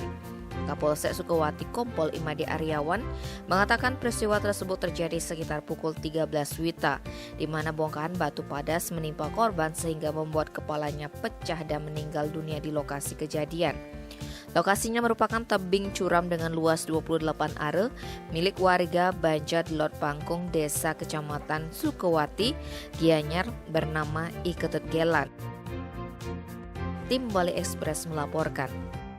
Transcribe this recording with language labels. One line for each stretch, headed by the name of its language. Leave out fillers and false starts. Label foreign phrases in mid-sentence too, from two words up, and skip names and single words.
Indonesian: Kapolsek Sukawati Kompol Imade Aryawan mengatakan peristiwa tersebut terjadi sekitar pukul 13 WITA, di mana bongkahan batu padas menimpa korban sehingga membuat kepalanya pecah dan meninggal dunia di lokasi kejadian. Lokasinya merupakan tebing curam dengan luas 28 are milik warga Banjar Lot Pangkung, Desa Kecamatan Sukawati, Gianyar bernama Iketut Gelan. Tim Bali Express melaporkan.